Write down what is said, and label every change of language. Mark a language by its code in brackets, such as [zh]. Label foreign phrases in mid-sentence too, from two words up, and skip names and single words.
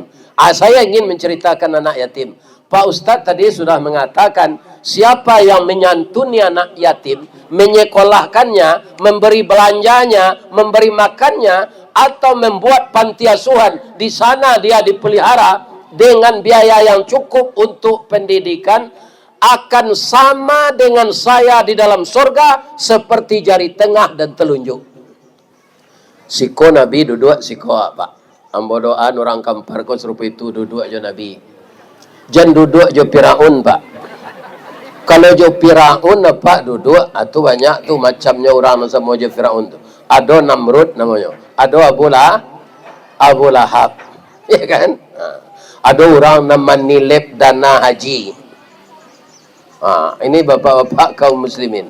[id] Saya ingin menceritakan anak yatim. Pak Ustadz tadi sudah mengatakan siapa yang menyantuni anak yatim, menyekolahkannya, memberi belanjanya, memberi makannya, atau membuat panti asuhan, di sana dia dipelihara dengan biaya yang cukup untuk pendidikan, akan sama dengan saya di dalam surga seperti jari tengah dan telunjuk. [min] Siko Nabi duduk siko apa? Ambo doa orang Kampar ko serupa itu duduk aja Nabi. Jangan duduk jo Firaun Pak. Kalau jo Firaun apa duduk, itu banyak tuh macamnya orang sama jo Firaun tuh. [id] Ada Namrud namanya, ada Abu Lahab. Ya kan? Ada orang nama nilep dana haji. Ini bapak-bapak kaum muslimin.